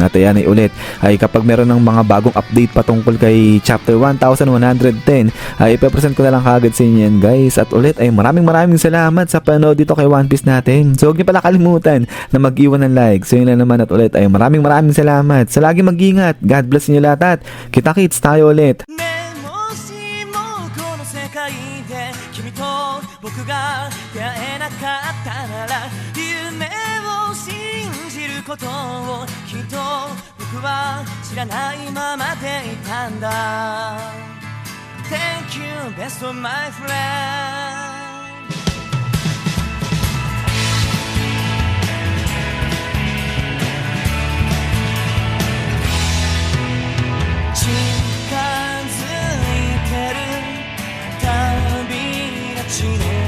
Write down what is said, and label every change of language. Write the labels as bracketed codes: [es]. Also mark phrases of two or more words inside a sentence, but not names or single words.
[tl] At ayan ay ulit, ay kapag meron ng mga bagong update patungkol kay chapter 1110 ay ipapresent ko na lang kagad sa inyo yan guys. At ulit ay maraming salamat sa panood dito kay One Piece natin. So huwag niyo pala kalimutan na mag-iwan ng like. So yun lang naman, at ulit ay maraming salamat. Sa lagi mag-ingat. [en] God bless [tl] niyo lahat at kita-kits tayo ulit. [ja] 君と僕が出会えなかったなら夢を信じることをきっと僕は知らないままでいたんだ [en] Thank you best of my friend [ja] 近づいてる旅立ちの